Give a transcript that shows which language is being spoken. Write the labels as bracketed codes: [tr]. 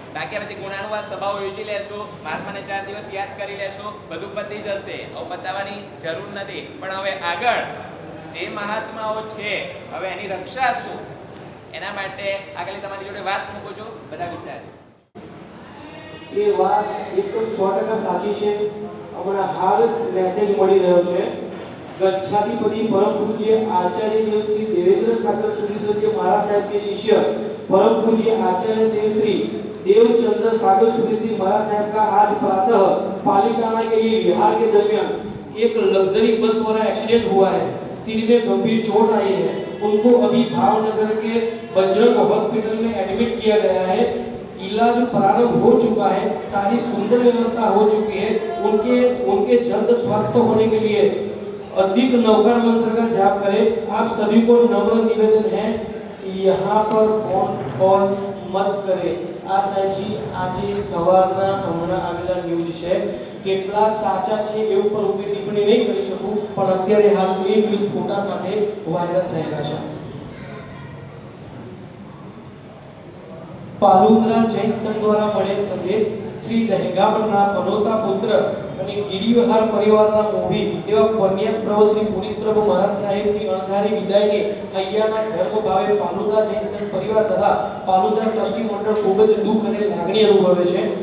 [gu] બાકી આ બધી ગુણાનુવાદ સભાઓ યોજી લેશું, મહાત્માને 4 દિવસ યાદ કરી લેશું, બધું પતી જશે. હવે પતાવવાની જરૂર નથી. પણ હવે આગળ જે મહાત્માઓ છે, હવે એની રક્ષા શું, એના માટે આગળ તમારી જોડે વાત મૂકું છું, બધા વિચારે. એ વાત એકદમ 100% સાચી છે. હમણાં હાલ મેસેજ મળી રહ્યો છે, ગચ્છાધિપતિ પરમ પૂજ્ય [hi] आचार्य देव श्री देवेंद्र सागर सूरीश्वरजी महाराज साहब के शिष्य परम पूज्य आचार्य देव श्री देवचंद्र सागर सूरीश्वरजी महाराज साहब का आज प्रातः पालिताना के लिए विहार के दरमियान एक लग्जरी बस द्वारा एक्सीडेंट हुआ है. सिर में गंभीर चोट आई है. उनको अभी भावनगर के बजरंग हॉस्पिटल में एडमिट किया गया है. इलाज प्रारंभ हो चुका है, सारी सुंदर व्यवस्था हो चुकी है. उनके जल्द स्वस्थ होने के लिए अधिक नवकार मंत्र का जाप करें. आप सभी को नम्र निवेदन है, यहाँ पर फोन कॉल मत करें. [gu] આ સાહેબજી આજે સવારના હમણાં આવેલા ન્યૂઝ છે, કેટલા સાચા છે એ ઉપર હું ટિપ્પણી નહીં કરી શકું, પણ અત્યારે હાલ એ ન્યૂઝ ફોટા સાથે વાયરલ થયેલા છે. પાલુદ્રા જૈન સંઘ દ્વારા મળેલ સંદેશ. શ્રી દહેગામના પનોતા પુત્ર અને ગિરિવિહાર પરિવારના મોભી એવા કન્યાસ પ્રભુ શ્રી પુનિત પ્રભુ મહારાજ સાહેબની અણધારી વિદાયને અહીંયાના ધર્મ ભાવે પાલુદ્રા જૈન સંઘ પરિવાર તથા પાલુદ્રા ટ્રસ્ટી મંડળ ખૂબ જ દુઃખ અને લાગણી અનુભવે છે.